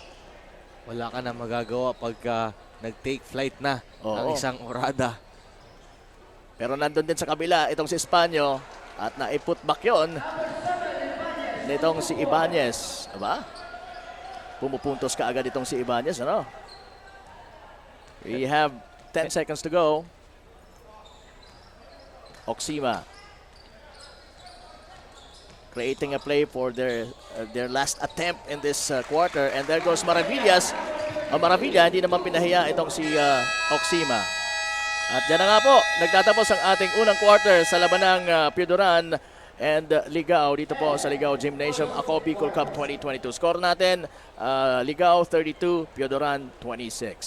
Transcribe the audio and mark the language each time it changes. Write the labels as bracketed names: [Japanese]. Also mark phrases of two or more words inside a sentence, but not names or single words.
[Filipino] Wala ka na magagawa pagka nag-take flight na ang Oo. isang Orada. Pero nandun din sa kabila itong si Espanyo at naiputback yun nitong si Ibanez. Aba? Pumupuntos ka agad itong si Ibanez, ano? [English] We have 10 seconds to go. Oxima creating a play for their last attempt in this quarter, and there goes Maravillas. [Filipino] Ang Maravilla hindi naman pinahiya itong si Oxima. At dyan na nga po, nagtatapos ang ating unang quarter sa laban ng Piodoran and Ligao dito po sa Ligao Gymnasium Ako Bicol Cup 2022. Score natin, Ligao 32, Piodoran 26.